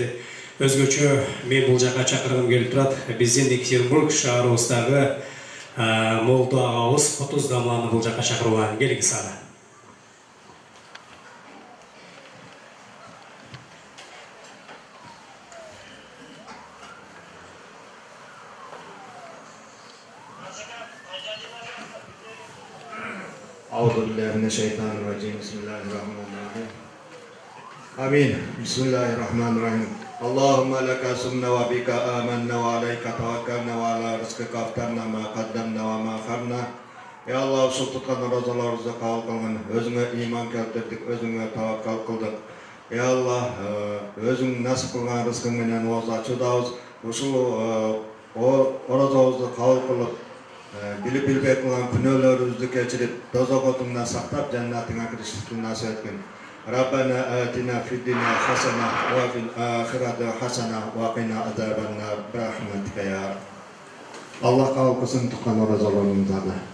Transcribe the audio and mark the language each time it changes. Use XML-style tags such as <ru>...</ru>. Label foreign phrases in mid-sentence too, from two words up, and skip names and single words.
<ky>Өзгөчө мен бул жака чакыргым келип турат. Биздин Екатеринбург шаарыбыздагы молду агабыз Кутуз Дамланы бул жака чакырган. Келиңиз ага.</ky> <ar>أعوذ بالله من الشيطان الرجيم. بسم الله الرحمن الرحيم. آمين. بسم الله الرحمن الرحيم. اللهم لك سمنا وبك آمنا وعليك توكلنا وعلى رزقك أفطرنا ما قدمنا وما أخرنا. يا الله</ar> <ky>ушул туткан розаларыбызды кабыл кылгын. Өзүңө ыйман келтирдик, өзүңө таваккал кылдык.</ky> <ar>يا الله,</ar> <ky>өзүң насип кылган рызкың менен оозу ачуудабыз. Ушул оразабызды кабыл кылып, билип билбей кылган күнөөлөрүбүздү кечирип, тозок отуңдан сактап, жаннатыңа киришибизди насип эткин.</ky> <ar>ربنا آتنا في الدنيا حسنة وفي الآخرة حسنة وقنا عذاب النار برحمتك يا رب.</ar> <uz>Allah qabul qilsin tuqqan ro'zalarimizni.</uz>